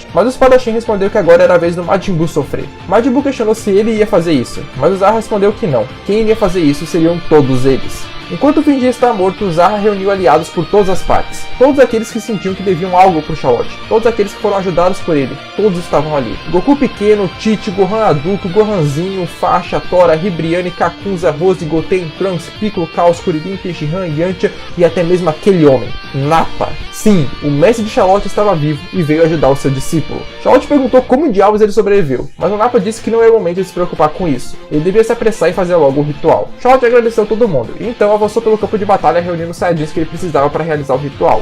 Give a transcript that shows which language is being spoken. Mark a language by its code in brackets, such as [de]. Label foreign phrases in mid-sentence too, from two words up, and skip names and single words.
[pt] Mas o espadachim respondeu que agora era a vez do Majin Buu sofrer. Majin Buu questionou se ele ia fazer isso, mas o Zar respondeu que não. Quem iria fazer isso seriam todos eles. Enquanto fingia estar morto, Zara reuniu aliados por todas as partes. Todos aqueles que sentiam que deviam algo por Charlotte. Todos aqueles que foram ajudados por ele. Todos estavam ali. Goku pequeno, Tite, Gohan adulto, Gohanzinho, Faixa, Tora, Ribriane, Kakunza, Rose, Goten, Trunks, Piccolo, Chaos, Kuririn, Tenshinhan, Yantia e até mesmo aquele homem, Nappa. Sim, o mestre de Charlotte estava vivo e veio ajudar o seu discípulo. Charlotte perguntou como diabos ele sobreviveu, mas o Nappa disse que não era o momento de se preocupar com isso. Ele devia se apressar e fazer logo o ritual. Charlotte agradeceu todo mundo, e então avançou pelo campo de batalha reunindo os Saiyajins que ele precisava para realizar o ritual.